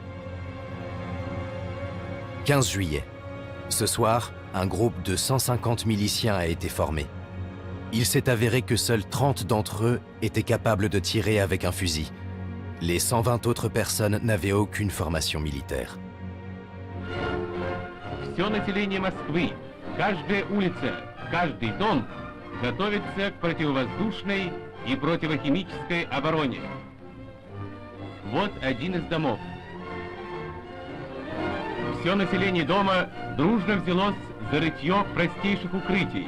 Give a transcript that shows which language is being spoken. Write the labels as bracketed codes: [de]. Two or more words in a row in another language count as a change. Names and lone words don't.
[fr] 15 juillet. Ce soir, un groupe de 150 miliciens a été formé. Il s'est avéré que seuls 30 d'entre eux étaient capables de tirer avec un fusil. Les 120 autres personnes n'avaient aucune formation militaire. [ru] Все население Москвы, каждая улица, каждый дом готовится к противовоздушной и противохимической обороне. Вот один из домов. Все население дома дружно взялось за рытье простейших укрытий.